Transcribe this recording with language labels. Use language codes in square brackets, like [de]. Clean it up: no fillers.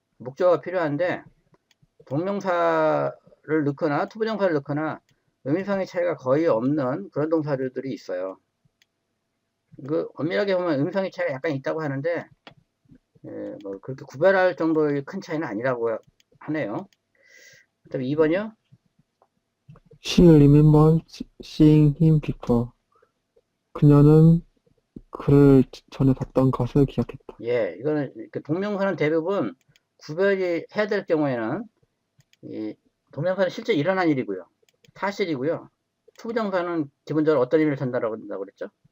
[ko] 목적어가 필요한데 동명사를 넣거나 투부정사를 넣거나 의미상의 차이가 거의 없는 그런 동사들이 있어요. 엄밀하게 보면 의미상의 차이가 약간 있다고 하는데 뭐 그렇게 구별할 정도의 큰 차이는 아니라고 하네요. 그다음에 2번이요. [en] She remembered seeing him before. [ko] 그녀는 그를 전에 봤던 것을 기억했다. 예, 이거는 동명사는 대부분 구별이 해야 될 경우에는 이 동명사는 실제 일어난 일이고요. 사실이고요. 투부정사는 기본적으로 어떤 의미를 전달하고 된다고 그랬죠?